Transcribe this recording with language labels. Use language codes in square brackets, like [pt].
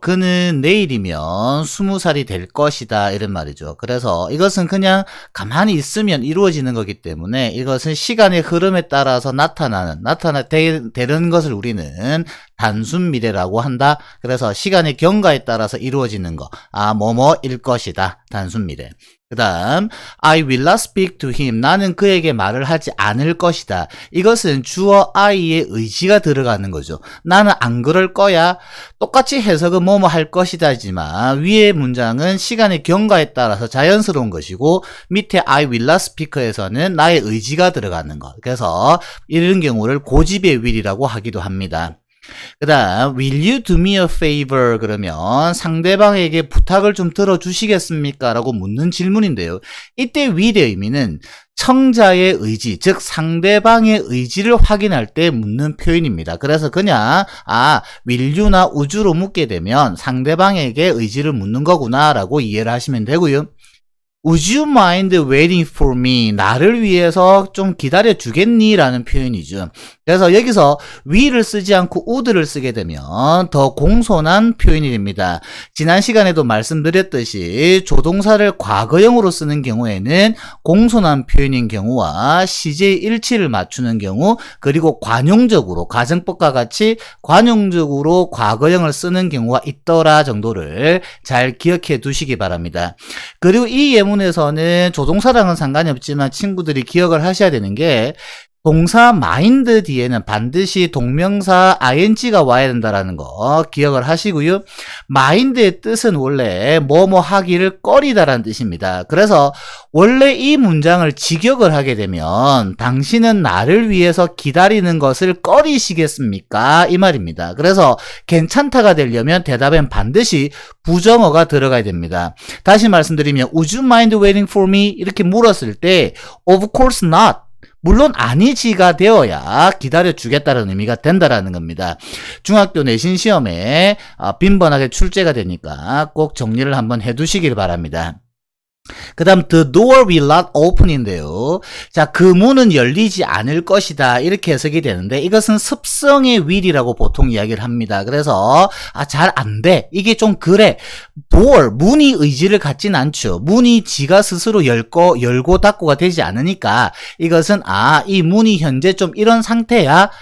[ko] 그는 내일이면 20살이 될 것이다. 이런 말이죠. 그래서 이것은 그냥 가만히 있으면 이루어지는 거기 때문에 이것은 시간의 흐름에 따라서 되는 것을 우리는 단순 미래라고 한다. 그래서 시간의 경과에 따라서 이루어지는 거. 뭐뭐일 것이다. 단순 미래. 그 다음 [en] I will not speak to him. [ko] 나는 그에게 말을 하지 않을 것이다. 이것은 주어 I의 의지가 들어가는 거죠. 나는 안 그럴 거야. 똑같이 해석은 뭐뭐 할 것이다지만 위의 문장은 시간의 경과에 따라서 자연스러운 것이고 밑에 [en] I will not speak [ko] 에서는 나의 의지가 들어가는 것. 그래서 이런 경우를 고집의 will이라고 하기도 합니다. 그 다음 [en] will you do me a favor? [ko] 그러면 상대방에게 부탁을 좀 들어주시겠습니까? 라고 묻는 질문인데요. 이때 will의 의미는 청자의 의지, 즉 상대방의 의지를 확인할 때 묻는 표현입니다. 그래서 그냥 will you나 우주로 묻게 되면 상대방에게 의지를 묻는 거구나 라고 이해를 하시면 되고요. [en] Would you mind waiting for me? [ko] 나를 위해서 좀 기다려 주겠니? 라는 표현이죠. 그래서 여기서 will을 쓰지 않고 would를 쓰게 되면 더 공손한 표현이 됩니다. 지난 시간에도 말씀드렸듯이 조동사를 과거형으로 쓰는 경우에는 공손한 표현인 경우와 시제 일치를 맞추는 경우, 그리고 관용적으로 가정법과 같이 관용적으로 과거형을 쓰는 경우가 있더라 정도를 잘 기억해 두시기 바랍니다. 그리고 이 예문에서는 조동사랑은 상관이 없지만 친구들이 기억을 하셔야 되는 게 동사 mind 뒤에는 반드시 동명사 ing가 와야 된다는 거 기억을 하시고요. mind의 뜻은 원래 뭐뭐 하기를 꺼리다라는 뜻입니다. 그래서 원래 이 문장을 직역을 하게 되면 당신은 나를 위해서 기다리는 것을 꺼리시겠습니까? 이 말입니다. 그래서 괜찮다가 되려면 대답엔 반드시 부정어가 들어가야 됩니다. 다시 말씀드리면 [en] Would you mind waiting for me? [ko] 이렇게 물었을 때 [en] Of course not. [ko] 물론 아니지가 되어야 기다려주겠다는 의미가 된다라는 겁니다. 중학교 내신 시험에 빈번하게 출제가 되니까 꼭 정리를 한번 해두시길 바랍니다. 그 다음 [en] the door will not open인데요. [ko] 자, 그 문은 열리지 않을 것이다 이렇게 해석이 되는데 이것은 습성의 will이라고 보통 이야기를 합니다. 그래서 잘 안 돼. 이게 좀 그래. door, 문이 의지를 갖진 않죠. 문이 지가 스스로 열고 닫고가 되지 않으니까 이것은 이 문이 현재 좀 이런 상태야.